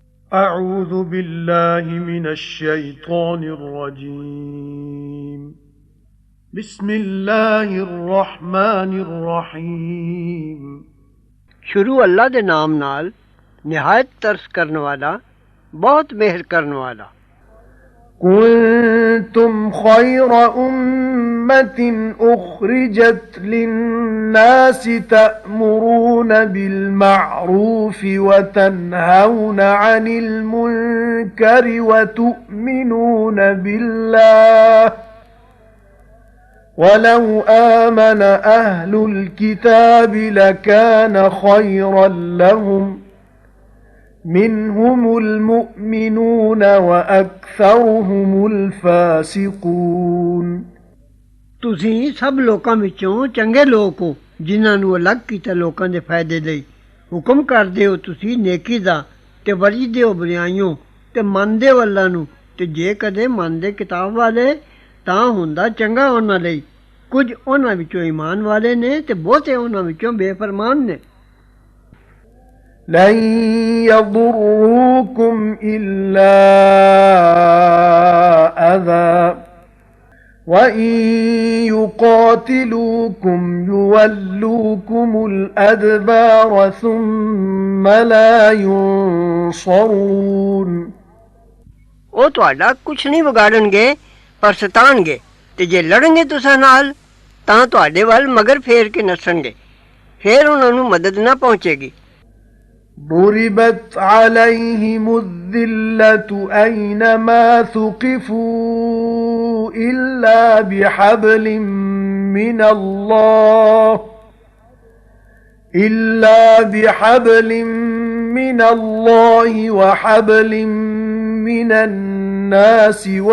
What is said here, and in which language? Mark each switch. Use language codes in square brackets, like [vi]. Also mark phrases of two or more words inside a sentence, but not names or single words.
[ar] أعوذ بالله من الشيطان الرجيم بسم الله الرحمن الرحيم [pa] ਸ਼ੁਰੂ ਅੱਲਾਹ ਦੇ ਨਾਮ ਨਾਲ ਨਿਹਾਇਤ ਤਰਸ ਕਰਨ ਵਾਲਾ ਬਹੁਤ ਮੇਹਰ ਕਰਨ ਵਾਲਾ। [ar] كنتم خير أمة أخرجت للناس تأمرون بالمعروف وتنهون عن المنكر وتؤمنون بالله ولو آمن أهل الكتاب لكان خيرا لهم منهم المؤمنون وأكثرهم الفاسقون [pa] ਤੁਸੀਂ ਸਭ ਲੋਕਾਂ ਵਿੱਚੋਂ ਚੰਗੇ ਲੋਕ ਹੋ ਜਿਨ੍ਹਾਂ ਨੂੰ ਅਲੱਗ ਕੀਤਾ ਲੋਕਾਂ ਦੇ ਫਾਇਦੇ ਲਈ। ਹੁਕਮ ਕਰਦੇ ਹੋ ਤੁਸੀਂ ਨੇਕੀ ਦਾ ਤੇ ਵਰਜਦੇ ਹੋ ਬੁਰਾਈਆਂ ਤੇ ਮੰਨਦੇ ਹੋ ਅੱਲਾ ਨੂੰ ਤੇ ਜੇ ਕਦੇ ਮੰਨਦੇ ਕਿਤਾਬ ਵਾਲੇ ਤਾਂ ਹੁੰਦਾ ਚੰਗਾ ਉਹਨਾਂ ਲਈ। ਕੁਝ ਉਹਨਾਂ ਵਿੱਚੋਂ ਈਮਾਨ ਵਾਲੇ ਨੇ ਤੇ ਬਹੁਤੇ ਉਹਨਾਂ ਵਿੱਚੋਂ ਬੇਫਰਮਾਨ ਨੇ। [ar] لن يضروكم إلا أذى وإن يقاتلوكم يولوكم الأدبار ثم لا ينصرون [pa] ਉਹ ਤੁਹਾਡਾ ਕੁਛ ਨਹੀਂ ਵਿਗਾੜਨਗੇ ਪਰ ਸਤਾਣਗੇ ਤੇ ਜੇ ਲੜਨਗੇ ਤੁਸਾਂ ਨਾਲ ਤਾਂ ਤੁਹਾਡੇ ਵੱਲ ਮਗਰ ਫੇਰ ਕੇ ਨੱਸਣਗੇ ਫੇਰ ਉਹਨਾਂ ਨੂੰ ਮਦਦ ਨਾ ਪਹੁੰਚੇਗੀ। [ar] ضربت عليهم الذلة أينما ثقفوا إلا بحبل من الله وحبل من الناس